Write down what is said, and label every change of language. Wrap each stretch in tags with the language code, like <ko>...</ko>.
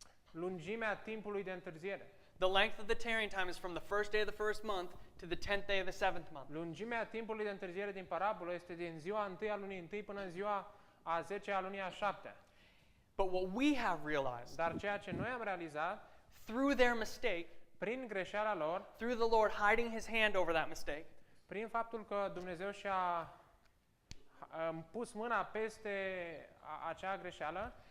<ro>Lungimea timpului de întârziere.</ro> <en>The length of the tarrying time is from the first day of the first month to the 10th day of the 7th month.</en> <ro>Lungimea timpului de întârziere din parabolă este din ziua 1 a lunii 1 până în ziua a 10 a lunii a 7-a.</ro> <en>But what we have realized,</en> <ro>Dar ceea ce noi am realizat,</ro> <en>through their mistake,</en> <ro>prin greșeala lor,</ro> <en>through the Lord hiding his hand over that mistake,</en> <ro>prin faptul că Dumnezeu și-a pus mâna peste acea greșeală,</ro>